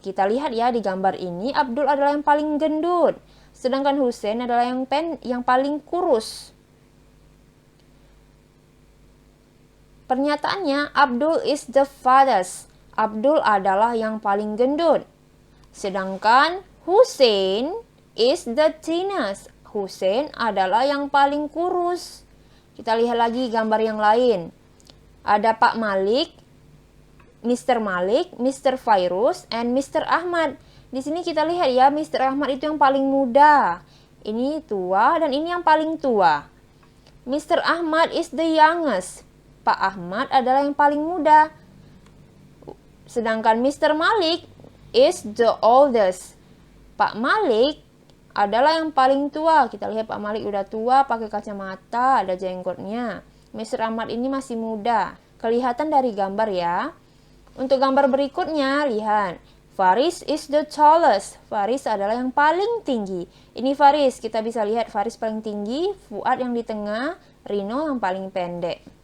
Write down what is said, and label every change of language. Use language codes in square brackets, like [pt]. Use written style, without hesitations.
[id] Kita lihat ya di gambar ini, Abdul adalah yang paling gendut, sedangkan Hussein adalah yang paling kurus. Pernyataannya, [en] Abdul is the fattest. [id] Abdul adalah yang paling gendut. [en] Sedangkan Hussein is the thinnest. [id] Hussein adalah yang paling kurus. Kita lihat lagi gambar yang lain. Ada Pak Malik, Mr. Malik, Mr. Fairuz, and Mr. Ahmad. Di sini kita lihat ya, Mr. Ahmad itu yang paling muda. Ini tua dan ini yang paling tua. Mr. [en] Ahmad is the youngest. [id] Pak Ahmad adalah yang paling muda. [en] Sedangkan Mr. Malik is the oldest. Pak Malik [id] adalah yang paling tua. Kita lihat Pak Malik udah tua, pakai kacamata, ada jenggotnya. Mr. Ahmad ini masih muda. Kelihatan dari gambar ya. Untuk gambar berikutnya, lihat. [en] Faris is the tallest. [id] Faris adalah yang paling tinggi. Ini Faris, kita bisa lihat Faris paling tinggi, Fuad yang di tengah, Rino yang paling pendek.